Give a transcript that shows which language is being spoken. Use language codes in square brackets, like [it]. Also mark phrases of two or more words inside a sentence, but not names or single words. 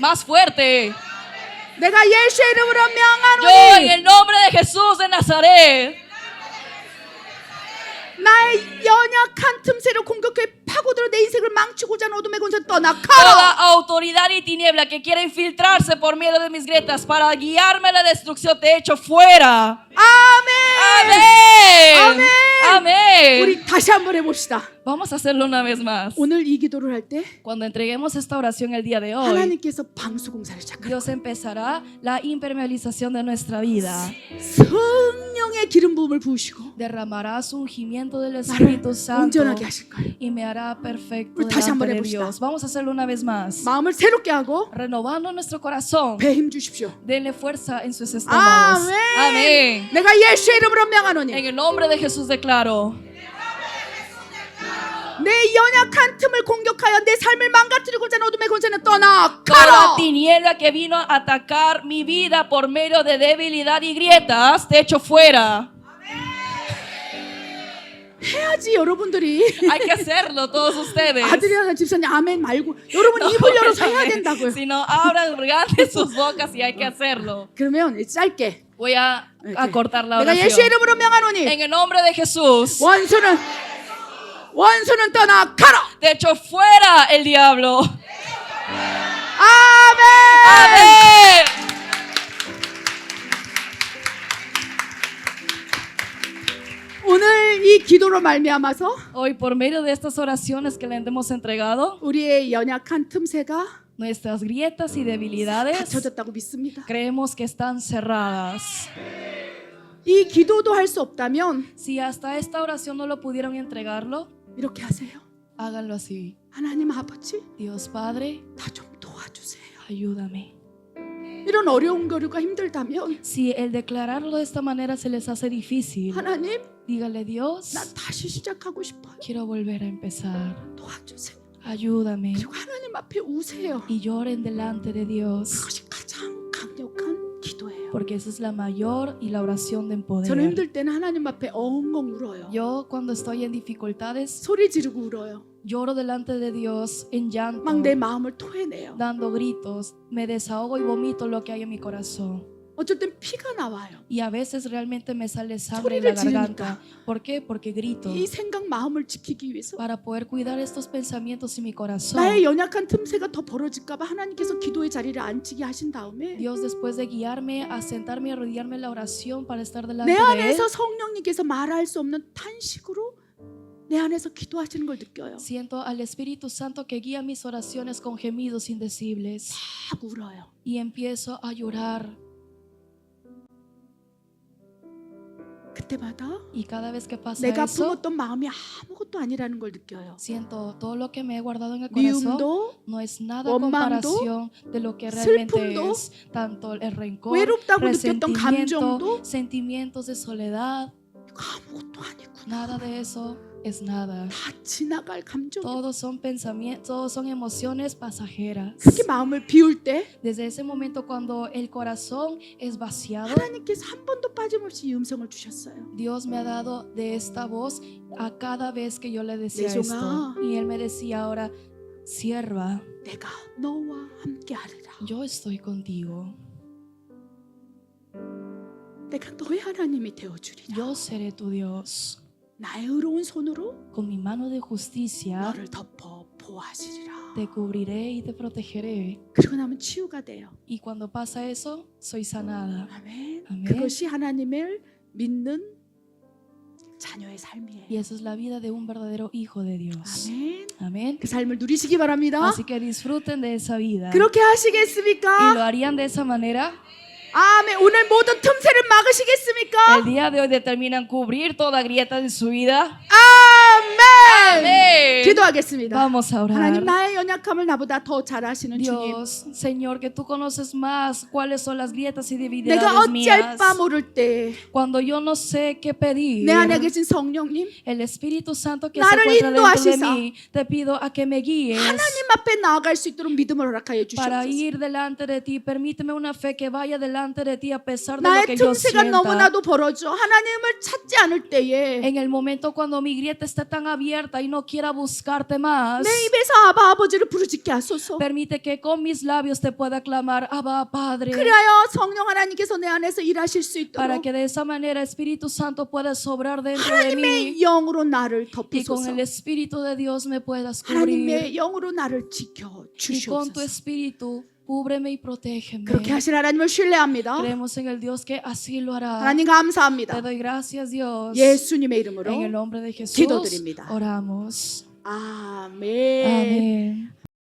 [es] Más fuerte. [ko] 내가 예수의 이름으로 [es] Yo en [ko] 명하노니 [es] el nombre de Jesús de Nazaret. [ko] 나의 연약한 틈새를 공격해 파고들어 내 인생을 망치고자 하는 어둠의 권세 [es] Toda [ko] 떠나가라. [es] autoridad y tiniebla que quiere infiltrarse por medio de mis grietas para guiarme a la destrucción, te echo fuera. [ko] 아멘. [es] Amén. [ko] 아멘. [es] Amén. [ko] 우리 다시 한번 해봅시다. [es] Vamos a hacerlo una vez más. [ko] 오늘 이 기도를 할 때 [es] Cuando entreguemos esta oración el día de hoy, [ko] 하나님께서 방수 공사를 시작합니다. [es] Dios empezará la impermeabilización de nuestra vida. [ko] 성령의 기름 부음을 부으시고 [es] Derramará su ungimiento del [ko] 나를 [es] Espíritu Santo [ko] 온전하게 하실 거예요. [es] y me hará perfecto [ko] 우리 다시 한번 [es] delante de [ko] 해봅시다. [es] Dios. Vamos a hacerlo una vez más. [ko] 마음을 새롭게 하고 [es] Renovando nuestro corazón. [ko] 배에 힘 주십시오. [es] Denle fuerza en sus estómagos. [ko] 아멘. [es] Amén. [ko] 내가 예수의 이름으로 명하노니 [es] En el nombre de Jesús declaro. [ko] 내 연약한 틈을 공격하여 내 삶을 망가뜨리고자 하는 어둠의 권세는 [es] Toda [ko] 떠나가라. [es] tiniebla que vino a atacar mi vida por medio de debilidad y grietas, te echo fuera. [ko] 해야지 여러분들이. [es] Hay que hacerlo todos ustedes. [ko] 아들이나 집사님 아멘 말고 여러분 입을 열어서 해야 된다고요. [es] Si no, abran grandes sus bocas y hay que hacerlo. [ko] 그러면 짧게 [es] Voy a cortar la [ko] 내가 예수의 [es] oración. [ko] 이름으로 명하노니 [es] En el nombre de Jesús, [ko] 원수는 떠나가라. [es] te echo fuera el diablo. [ko] 아멘. [es] Amén. [ko] 오늘 이 기도로 말미암아서 [es] Hoy, por medio de estas oraciones que le hemos entregado, [ko] 우리의 연약한 틈새가 [es] nuestras grietas y debilidades [ko] 닫혀졌다고 믿습니다. [es] creemos que están cerradas. [ko] 이 기도도 할 수 없다면 [es] Si hasta esta oración no lo pudieron entregarlo, [ko] 이렇게 하세요. [es] háganlo así. [ko] 하나님 아버지, [es] Dios Padre, [ko] 나 좀 도와주세요. [es] ayúdame. [ko] 이런 어려운 거류가 힘들다면 [es] Si el declararlo de esta manera se les hace difícil, [ko] 하나님, [es] dígale, Dios, [ko] 나 다시 시작하고 싶어요. [es] quiero volver a empezar. [ko] 도와주세요. [es] Ayúdame. [ko] 그리고 하나님 앞에 우세요. [es] Y lloren delante de Dios, [ko] 그것이 가장 강력한 기도예요. [es] porque esa es la mayor y la oración de [ko] 저는 [es] poder. [ko] 힘들 때는 하나님 앞에 엉엉 울어요. [es] Yo cuando estoy en dificultades, [ko] 소리 지르고 울어요. [es] lloro delante de Dios en llanto, [ko] 막 내 마음을 토해내요. [es] dando gritos, me desahogo y vomito lo que hay en mi corazón. [ko] 어쩔 땐 피가 나와요. [es] Y a veces realmente me sale sangre en la garganta. ¿Por qué? Porque grito. [ko] 이 생각 마음을 지키기 위해서 [es] Para poder cuidar estos pensamientos en mi corazón. [ko] 나의 연약한 틈새가 더 벌어질까봐 하나님께서 기도의 자리를 앉히게 하신 다음에 [es] Dios, después de guiarme a sentarme y arrodillarme en la oración para estar delante [ko] 내 [es] de Él, [ko] 안에서 성령님께서 말할 수 없는 탄식으로 내 안에서 기도하시는 걸 느껴요. [es] siento al Espíritu Santo que guía mis oraciones con gemidos indecibles. [ko] 막 울어요. [es] Y empiezo a llorar. [ko] 그때마다 [es] Y cada vez que pasa [ko] 내가 [es] eso, [ko] 품었던 마음이 아무것도 아니라는 걸 느껴요. [es] siento todo lo que me he guardado en el corazón [ko] 미움도 [es] no es nada a [ko] 원망도, [es] comparación de lo que realmente [ko] 슬픔도, [es] es. Tanto el rencor, [ko] 외롭다고 느꼈던 [es] resentimiento, [ko] 감정도 [es] sentimientos de soledad, [ko] 이거 아무것도 아니구나. [es] nada de eso es nada. [ko] 다 지나갈 감정. [es] Todos son pensamientos, todos son emociones pasajeras. [ko] 그렇게 마음을 비울 때 [es] Desde ese momento cuando el corazón es vaciado, [ko] 하나님께서 한 번도 빠짐없이 이 음성을 주셨어요. [es] Dios me ha dado de esta voz a cada vez que yo le decía [ko] 내종아. [es] esto. Y Él me decía ahora, sierva, [ko] 내가 너와 함께 하리라. [es] yo estoy contigo. [ko] 내가 너의 하나님이 되어주리라. [es] Yo seré tu Dios. [ko] 나의 의로운 손으로 [es] Con mi mano de justicia [ko] 너를 덮어 보호하시리라. [es] te cubriré y te protegeré. [ko] 그러고 나면 치유가 돼요. [es] Y cuando pasa eso, soy sanada. [ko] 아멘. 아멘. 그것이 하나님을 믿는 자녀의 삶이에요. [es] Y esa es la vida de un verdadero hijo de Dios. [ko] 아멘. [es] Amén. [ko] 그 삶을 누리시기 바랍니다. [es] Así que disfruten de esa vida. [ko] 그렇게 [es] ¿Y lo [ko] 하시겠습니까? [es] harían de esa manera? [ko] 아멘. 오늘 모든 틈새를 막으시겠습니까? [es] El día de hoy determinan cubrir toda grieta de su vida. [ko] 아멘. [es] Amén. [ko] 기도하겠습니다. [es] Vamos a [ko] 하나님 [es] orar. [ko] 나의 연약함을 나보다 더 잘 아시는 주님. [es] Dios, Señor, que tú conoces más cuáles son las grietas y [ko] 내가 [es] debilidades [ko] 어찌할 [es] mías. [ko] 바 모를 때 내 [es] Cuando yo no sé qué pedir, [ko] 안에 계신 성령님 [es] el Espíritu Santo que se [ko] 나를 [es] encuentra dentro de [ko] 인도하시사 [es] mí, te pido a que me guíes [ko] 하나님 앞에 나아갈 수 있도록 믿음을 허락하여 [es] para [ko] 주시옵소서. [es] ir delante de ti. Permíteme una fe que vaya delante de ti a pesar de lo [ko] 나의 [es] que yo [ko] 틈새가 [es] sienta. [ko] 너무나도 벌어져 하나님을 찾지 않을 때에 [es] En el momento cuando mi grieta está tan abierta y no quiera buscarte más, [ko] 내 입에서 아바 아버지를 부르짖게 하소서. [es] permite que con mis labios te pueda clamar, Abba, Padre, [ko] 그리하여 성령 하나님께서 내 안에서 일하실 수 [es] para [ko] 있도록 [es] que de esa manera Espíritu Santo pueda sobrar dentro de mí [ko] 하나님의 영으로 나를 [es] y con [ko] 덮으소서. [es] el Espíritu de Dios me puedas cubrir. [ko] 하나님의 영으로 나를 지켜 [es] Y con tu [ko] 주시옵소서. [es] Espíritu, cúbreme y protégeme. [ko] 그렇게 하실 하나님을 신뢰합니다. [es] Creemos en el Dios que así lo hará. [ko] 하나님 [es] Te [ko] 감사합니다. [es] doy gracias, Dios. [ko] 예수님의 이름으로 [es] En el nombre de Jesús [ko] 기도드립니다. [es] oramos. [ko] 아멘. [es] Amén.